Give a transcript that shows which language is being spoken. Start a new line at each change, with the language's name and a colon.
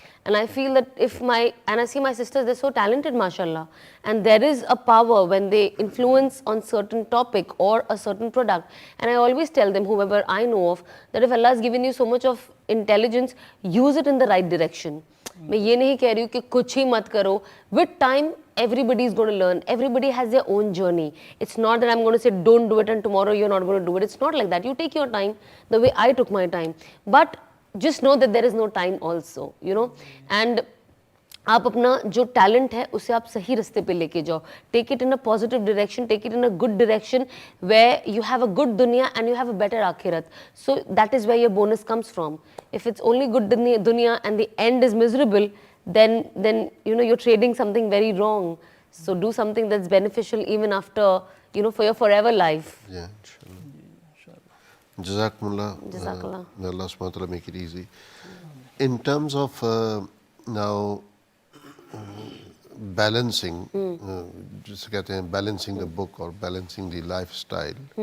English: And I feel that and I see my sisters, they're so talented, mashallah. And there is a power when they influence on certain topic or a certain product. And I always tell them, whoever I know of, that if Allah has given you so much of intelligence, use it in the right direction.
Urdu: میں یہ نہیں کہہ رہی ہوں کہ کچھ ہی مت کرو.
English: With time, everybody is going to learn. Everybody has their own journey. It's not that I'm going to say, don't do it and tomorrow you're not going to do it. It's not like that. You take your time the way I took my time. But just know that there is no time also, and
Urdu: آپ اپنا جو talent ہے اسے آپ صحیح رستے پہ لے کے جاؤ.
English: Take it in a positive direction, take it in a good direction where you have a good دنیا and you have a better آخرت. So that is where your bonus comes from. If it's only good دنیا and the end is miserable, then you're trading something very wrong. So do something that's beneficial even after, for your forever life. Yeah, inshallah. Jazakumullah. Jazakallah. May Allah subhanahu wa ta'ala make it easy. In terms of now balancing,
Urdu: جسے کہتے ہیں
English: balancing the book or balancing the lifestyle,